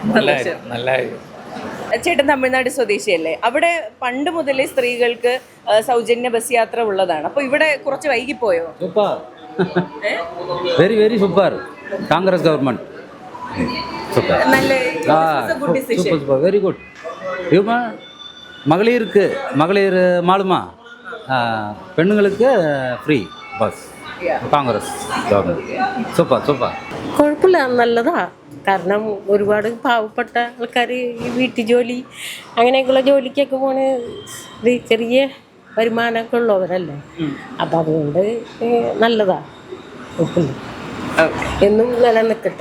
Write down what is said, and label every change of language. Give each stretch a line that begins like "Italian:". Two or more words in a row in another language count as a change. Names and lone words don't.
Malayalam: ചേട്ടൻ തമിഴ്നാട് സ്വദേശിയല്ലേ? അവിടെ പണ്ട് മുതലേ സ്ത്രീകൾക്ക് സൗജന്യ ബസ് യാത്ര ഉള്ളതാണ്. അപ്പൊ ഇവിടെ കുറച്ച് വൈകിപ്പോയോ?
English: Super, very very super. Congress government super,
Malayalam: നല്ല
English: good decision. Super very good.
Tamil: இவங்க மகளிர் மாலுமா பெண்ணுங்களுக்கு
English: free bus Congress government super super.
Malayalam: കുഴപ്പമില്ല, നല്ലതാ. കാരണം ഒരുപാട് പാവപ്പെട്ട ആൾക്കാർ ഈ വീട്ടു ജോലി അങ്ങനെയൊക്കെയുള്ള ജോലിക്കൊക്കെ പോണ് ചെറിയ വരുമാനമൊക്കെ ഉള്ളവരല്ലേ. അപ്പം അതുകൊണ്ട് നല്ലതാ, കുഴപ്പമില്ല, എന്നും നിലനിൽക്കട്ടെ.